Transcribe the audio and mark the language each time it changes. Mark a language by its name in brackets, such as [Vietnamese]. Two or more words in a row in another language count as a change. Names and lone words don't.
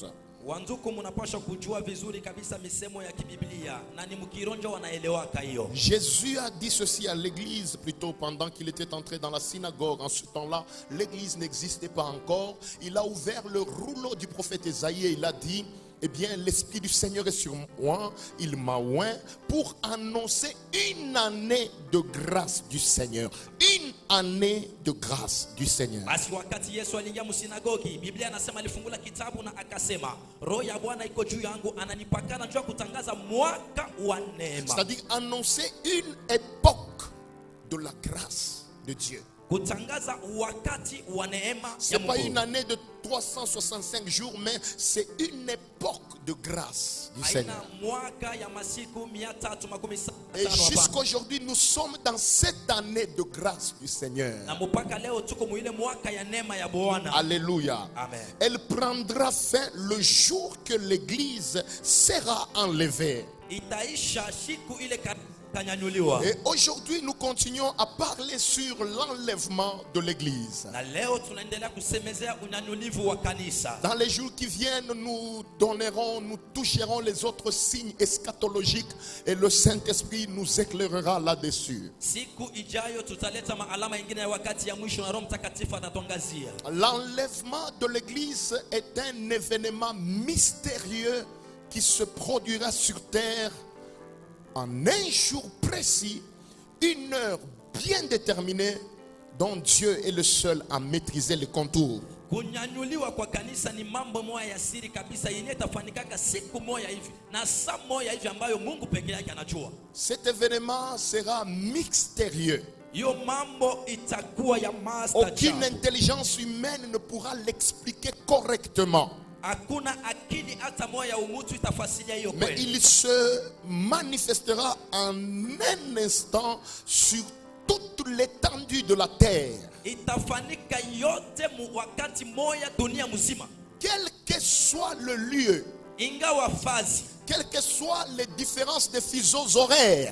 [Swahili] Wanduku, mnapaswa kujua vizuri kabisa misemo ya kibiblia na ni mkironjo wanaelewaka hiyo. [French] Jésus a dit ceci à l'église plutôt pendant qu'il était entré dans la synagogue. En ce temps-là, l'église n'existait pas encore. Il a ouvert le rouleau du prophète Ésaïe et il a dit: eh bien, l'Esprit du Seigneur est sur moi, il m'a oint pour annoncer une année de grâce du Seigneur. Une année de grâce du Seigneur. [Swahili] Basi wakati Yesu aliingia msinagogi, Biblia anasema alifungula kitabu na akasema, Roho ya Bwana iko juu yangu, ananipakana juu ya kutangaza mwaka wa neema. [French] C'est-à-dire annoncer une époque de la grâce de Dieu. [Swahili] Kutangaza wakati wa neema [French] Ce [Swahili] ya [French] n'est pas [Swahili] Mungu. [French] une année de 365 jours, mais c'est une époque de grâce du [Swahili] Haina [French] Seigneur. [Swahili] mwaka ya masiku 365. [French] Et jusqu'aujourd'hui, nous sommes dans cette année de grâce du Seigneur. [Swahili] Na mpaka leo tuko muile mwaka ya neema ya Bwana. [French] Alléluia. Amen. Elle prendra fin le jour que l'Église sera enlevée. [Swahili] Itaisha siku ile kanyanyuliwa. [French] Et aujourd'hui, nous continuons à parler sur l'enlèvement de l'Église. [Swahili] Na leo tunaendelea kusemezea unyanyulivu wa kanisa. [French] Dans les jours qui viennent, nous donnerons, nous toucherons les autres signes eschatologiques et le Saint-Esprit nous éclairera là-dessus. [Swahili] Siku ijayo tutaleta maalama ingine ya wakati ya mwisho na Roho Mtakatifu atatongazia. [French] L'enlèvement de l'Église est un événement mystérieux qui se produira sur terre en un jour précis, une heure bien déterminée dont Dieu est le seul à maîtriser les contours. [Swahili] Kunyanyuliwa kwa kanisa ni mambo moja ya siri kabisa yenye tafanikaka siku moja hivi na saa moja hivi ambayo Mungu peke yake anajua. [French] Cet événement sera mystérieux. [Swahili] Hiyo mambo itakuwa ya master. [French] Aucune intelligence humaine ne pourra l'expliquer correctement. [Swahili] Hakuna akili hata moja ya umutu itafasiria hiyo [French] Mais [Swahili] kweli. [French] il se manifestera en un instant sur toute l'étendue de la terre. [Swahili] Itafanika yote mu wakati moja dunia mzima. [French] Quel que soit le lieu, [Swahili] Ingawa fazi, [French] quelles que soient les différences de fuseaux horaires,